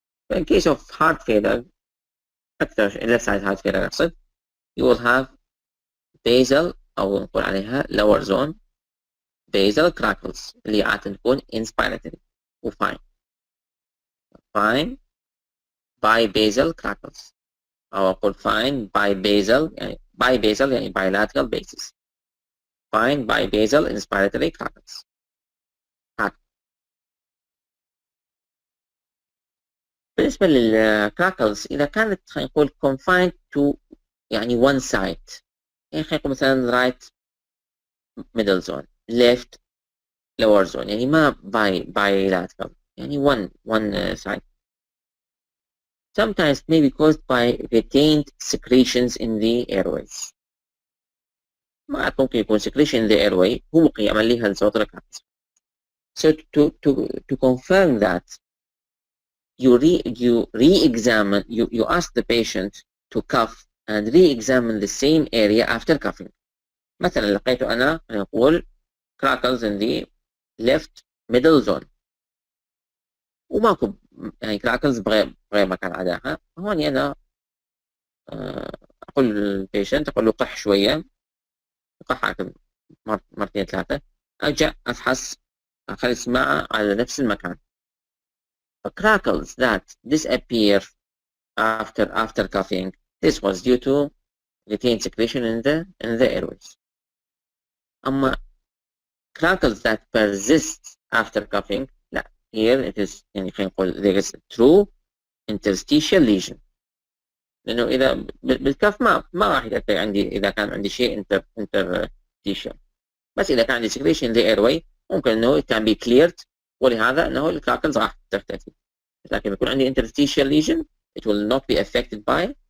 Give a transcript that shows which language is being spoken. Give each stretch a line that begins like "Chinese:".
English: in case of heart failure اكثر left-sided heart failure اقصد you will have basal او نقول عليها lower zone basal crackles اللي عادة تكون inspiratory وفاين bibasal crackles أو أقول fine bibasal يعني bibasal يعني bilateral basis fine bibasal inspiratory crackles.
Arabic: بالنسبة للكراكلز إذا كانت خلينا نقول confined to يعني one side يعني خلينا نقول مثلا right middle zone left lower zone يعني ما bilateral يعني one side.
English: Sometimes may be caused by retained secretions in the airways.
Arabic: ما ممكن يكون secretion in the airway هو ممكن يعمل لها الصوت الكراكلز.
English: So to confirm that you re-examine, you ask the patient to cough and re-examine the same area after coughing.
Arabic: مثلا لقيته أنا نقول crackles in the left middle zone وماكو يعني crackles بغير مكان عداها. هون أنا أقول للبيشنت أقول له قح شوية، قح مرتين ثلاثة، أرجع أفحص أخلي السماعة على نفس المكان.
English: Crackles that disappear after coughing, this was due to retained secretion in the airways. أما crackles that persist after coughing لا، here it is يعني خلينا نقول there is a true interstitial lesion.
Arabic: لأنه إذا بالكف ما راح يأثر عندي إذا كان عندي شيء interstitial، بس إذا كان عندي secretion in the airway ممكن إنه it can be cleared، ولهذا إنه الكراكلز راح تختفي. لكن يكون عندي interstitial lesion it will not be affected by